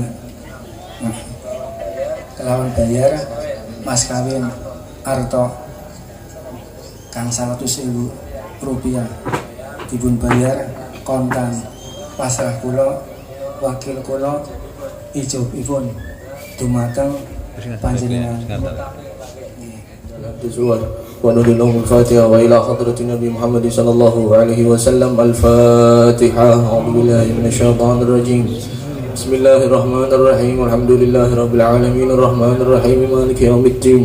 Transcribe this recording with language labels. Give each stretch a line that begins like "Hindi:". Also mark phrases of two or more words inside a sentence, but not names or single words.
Javanese: Nah, kelawan bayar mas kawin arto kang 100.000 rupiah dipun bayar kontan pasrah kula wakil kula ijobipun dumateng panjenengan.
Arabic: وننهي الفاتحة وإلى حضرة النبي محمد صلى الله عليه وسلم. الفاتحة. أعوذ بالله من الشيطان الرجيم. بسم الله الرحمن الرحيم. الحمد لله رب العالمين الرحمن الرحيم مالك يوم الدين.